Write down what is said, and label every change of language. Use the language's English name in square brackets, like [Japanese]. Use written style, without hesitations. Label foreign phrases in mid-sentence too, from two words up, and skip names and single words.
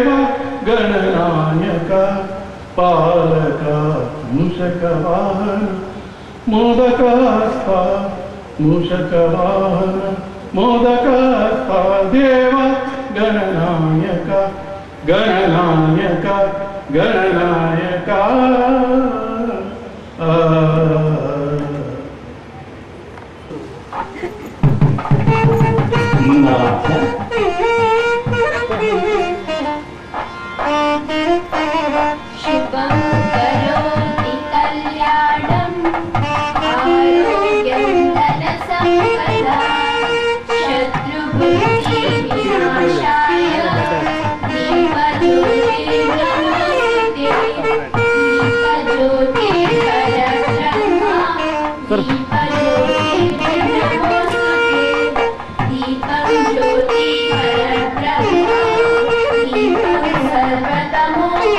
[Sanskrit] ಗಣನಾಯಕ ಪಾಲಕ ಮೂಷಕ ವಾಹನ ಮೋದಕಸ್ಥ ಮೂಷಕ ವಾಹನ ಮೋದಕಸ್ಥ ದೇವ ಗಣನಾಯಕ ಗಣನಾಯಕ ಗಣನಾಯಕ ಮಂಗಳವಾದ್ಯ शुभं करोति कल्याणम् आरोग्यं धनसम्पदा शत्रुबुद्धिविनाशाय दीपज्योतिर्नमोस्तुते दीपज्योतिर्परब्रह्मा दीपं ज्योतिर्परब्रह्मा दीपं सर्वतमो